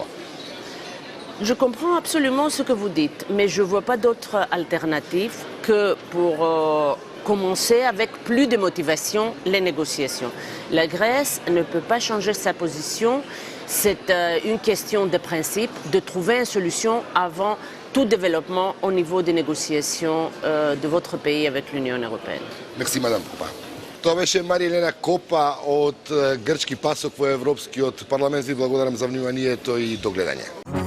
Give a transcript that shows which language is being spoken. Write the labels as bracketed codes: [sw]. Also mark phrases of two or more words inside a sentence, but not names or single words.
[fr] Je comprends absolument ce que vous dites, mais je ne vois pas d'autre alternative que pour commencer avec plus de motivation les négociations. La Grèce ne peut pas changer sa position. C'est une question de principe, de trouver une solution avant tout développement au niveau des négociations de votre pays avec l'Union européenne. Merci, Madame Kopa. [mk] Това беше Мария-Елена Копа от грчки пасок во Европскиот парламент. Ви благодарам за вниманието и до гледање.